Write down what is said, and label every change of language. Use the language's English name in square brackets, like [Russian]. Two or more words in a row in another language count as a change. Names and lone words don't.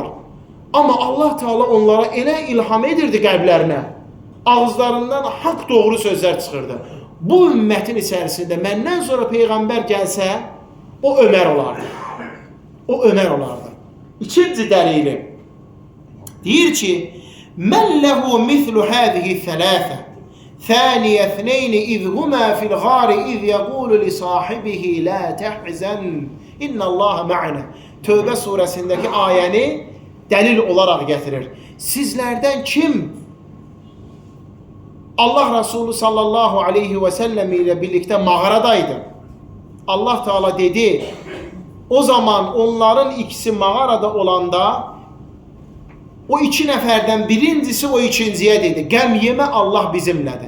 [Azerbaijani] Amma Allah Teala onlara elə ilham edirdi qəlblərinə, ağızlarından haqq doğru sözlər çıxırdı. Bu ümmətin içərisində məndən sonra Peyğəmbər gəlsə, o Ömər olardı. O Ömər olardı. İkinci dəlili deyir ki, [Arabic] من له مثل هذه الثلاثة ثاني اثنين إذ هما في الغار إذ يقول لصاحبه لا تحزن إن الله معنا. [Azerbaijani] Tövbə surəsindəki ayəni dəlil olaraq gətirir. Sizlərdən kim Allah Resulü [Arabic] صلى الله عليه وسلم [Azerbaijani] ilə birlikdə mağaradaydı? Allah Teala dedi, o zaman onların ikisi mağarada olanda o iki nəfərdən birincisi o ikinciyə dedi, qəm yemə, Allah bizimlədir.